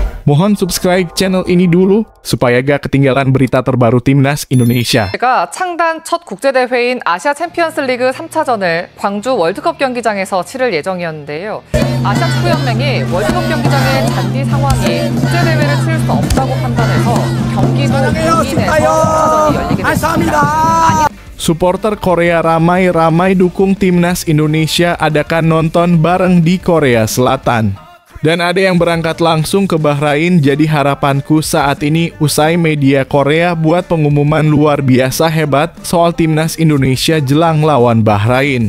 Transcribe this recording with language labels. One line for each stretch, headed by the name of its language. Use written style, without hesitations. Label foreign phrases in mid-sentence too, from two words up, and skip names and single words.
Indonesian: Mohon subscribe channel ini dulu supaya gak ketinggalan berita terbaru Timnas Indonesia.
Korean: 제가 창단 첫 국제대회인 아시아 챔피언스리그 3차전을 광주 월드컵 경기장에서 치를 예정이었는데요. 아시아 축구연맹이 월드컵 경기장의 잔디 상황이 국제대회를 치를 수 없다고 판단해서 경기도 용인에서 3차전이 열리게 됐습니다.
Indonesian: Supporter Korea ramai-ramai dukung Timnas Indonesia adakan nonton bareng di Korea Selatan. Dan ada yang berangkat langsung ke Bahrain, jadi harapanku saat ini usai media Korea buat pengumuman luar biasa hebat soal Timnas Indonesia jelang lawan Bahrain.